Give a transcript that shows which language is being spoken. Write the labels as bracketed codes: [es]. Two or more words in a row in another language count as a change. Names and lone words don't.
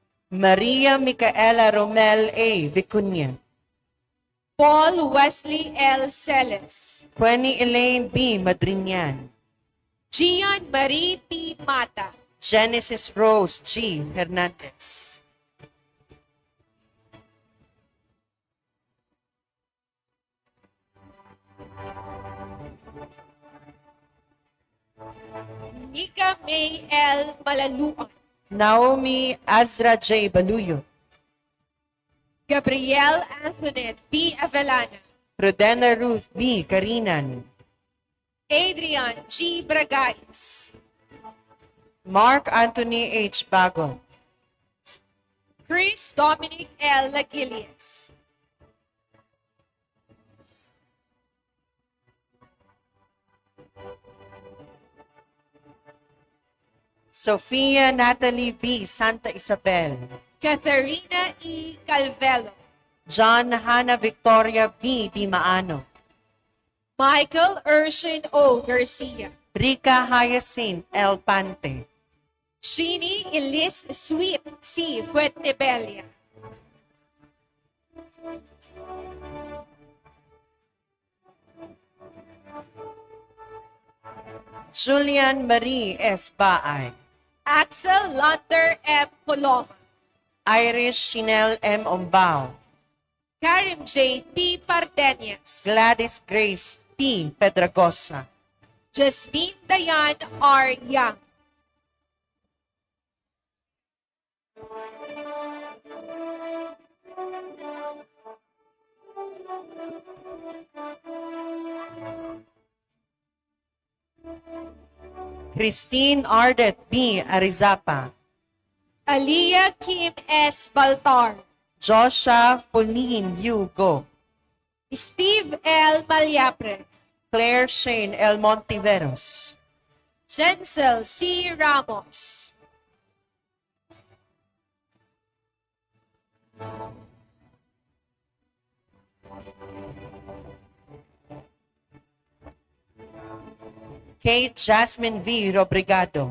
[en] Maria Micaela Romel A. Vicuña. Paul Wesley L. Celes, Quenny Elaine B. Madrinian. Gian Marie P. Mata, Genesis Rose G. Hernandez. Nika May L. Malaluan, Naomi Azra J. Baluyo. Gabrielle Antoinette B. Avellana, Rodena Ruth B. Carinan. Adrian G. Bragais, Mark Anthony H. Bagon. Chris Dominic L. Lagilias, Sofia Natalie B. Santa Isabel. Catharina E. Calvelo, John Hannah Victoria B. Di Maano. Michael Urshin O. Garcia, Rica Hyacinth L. Pante. Shini Elis Sweet C. Fuentebella, Julian Marie S. Baay. Axel Lander M. Coloma, Irish Chanel M. Ombao. Karim J. P. Pardeñas, Gladys Grace P. Pedragosa. Jasmine Dayan R. Young, Christine Ardet B. Arizapa. Aliyah Kim S. Baltar, Joshua Pauline Hugo. Steve L. Malyapre, Claire Shane L. Montiveros. Jensel C. Ramos, Kate Jasmine V. Robrigado.